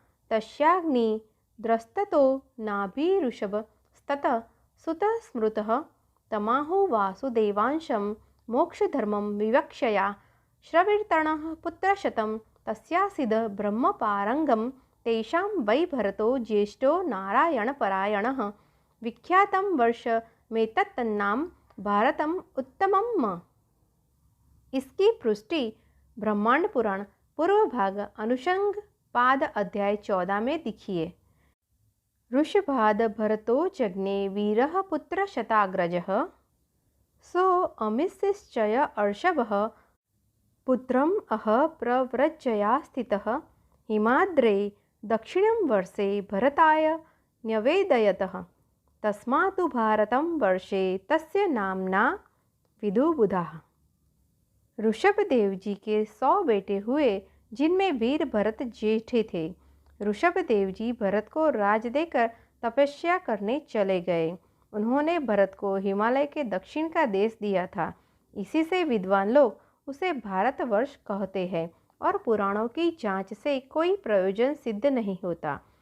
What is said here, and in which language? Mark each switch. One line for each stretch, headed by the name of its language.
Sanskrit: तस्याग्नि द्रस्ततो नाभिरुषभ स्ततः सुतः स्मृतः तमाहो वासुदेवांशं मोक्षधर्मं विवक्षया श्रविर्तणः पुत्रशतं तस्यासीद ब्रह्मपारंगम तेषां वै भरतो ज्येष्ठो नारायणपरायणः विख्यातं वर्षमेतत्तन्नाम भारतम उत्तमम्।
Hindi: इसकी पुष्टि ब्रह्मांड पुराण पूर्व भाग अनुषंग पाद अध्याय 14 में दिखिए।
Sanskrit: ऋषभाद भरतो जज्ञे वीरः पुत्र शताग्रजः सो अमिशिश्चय अर्षभः पुत्रम् अह प्रव्रजया स्थितः हिमाद्रे दक्षिणं वर्षे भरताय न्यवेदयतः तस्मात् भारतं वर्षे तस्य नाम्ना विदुबुधाः।
Hindi: ऋषभदेव जी के 100 बेटे हुए, जिनमें वीर भरत जेठे थे। ऋषभदेव जी भरत को राज देकर तपस्या करने चले गए। उन्होंने भरत को हिमालय के दक्षिण का देश दिया था। इसी से विद्वान लोग उसे भारतवर्ष कहते हैं और पुराणों की जांच से कोई प्रयोजन सिद्ध नहीं होता।